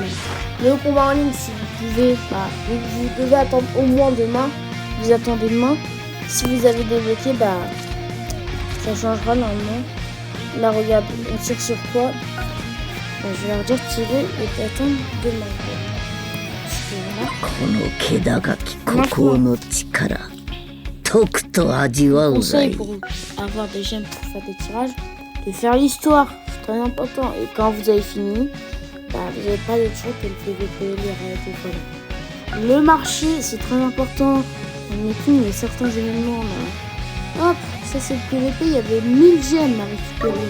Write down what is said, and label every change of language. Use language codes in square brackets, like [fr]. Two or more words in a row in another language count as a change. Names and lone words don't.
[fr] Le combat en ligne, si vous pouvez, vous devez attendre au moins demain. Vous attendez demain. Si vous avez débloqué, ça changera normalement. Là, regarde, on tire sur quoi? Je vais leur dire de tirer et d'attendre demain. Voilà. [ja] この気高き孤高の力とくと味わうがい [fr] Conseil pour avoir des gemmes pour faire des tirages, de faire l'histoire, c'est très important. Et quand vous avez fini, vous n'avez pas de choix que le PVP, les raids, voilà. Le marché, c'est très important. On écoute, il y a certains événements là. Hop, ça c'est le PVP, il y avait 1000 gemmes à récupérer.